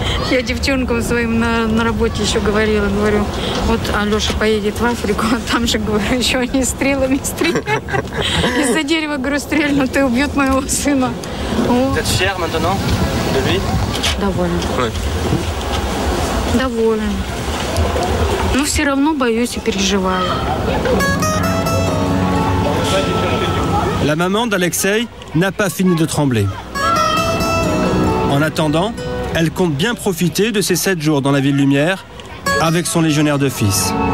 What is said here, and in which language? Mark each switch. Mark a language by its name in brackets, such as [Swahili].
[Russian] Я девчонкам своим на работе еще говорила, говорю, вот Алеша поедет в Африку, а там же, говорю, еще они стрелами стреляют. Из-за дерева, говорю, стрельнут и убьют моего сына. [French] Vous êtes fier maintenant de lui? [Russian] Довольно. Довольно. Но все равно боюсь и переживаю. [French] La maman d'Alexei n'a pas fini de trembler. En attendant, elle compte bien profiter de ces 7 jours dans la ville lumière avec son légionnaire de fils.